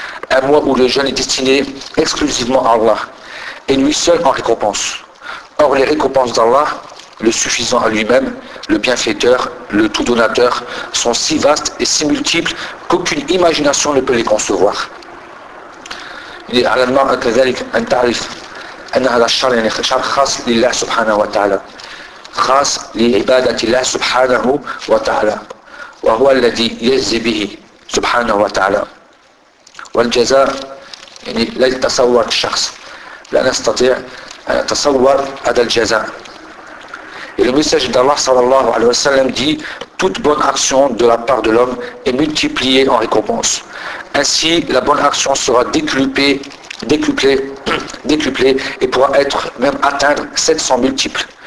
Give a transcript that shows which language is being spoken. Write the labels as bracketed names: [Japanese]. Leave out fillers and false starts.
[French] Un mois où le jeûne est destiné exclusivement à Allah et lui seul en récompense. Or les récompenses d'Allah, le suffisant à lui-même, le bienfaiteur, le tout donateur, sont si vastes et si multiples qu'aucune imagination ne peut les concevoir. [Arabic] على المرأة كذلك أن تعرف أن هذا الشهر يعني شهر خاص لله سبحانه وتعالى، خاص لعبادة الله سبحانه وتعالى، وهو الذي يجزي به سبحانه وتعالى. والجزاء يعني لا يتصور الشخص، لا نستطيع أن نتصور هذا الجزاء. [French] Et le message d'Allah sallallahu alayhi wa sallam dit « Toute bonne action de la part de l'homme est multipliée en récompense. Ainsi, la bonne action sera décuplée et pourra être même atteindre 700 multiples.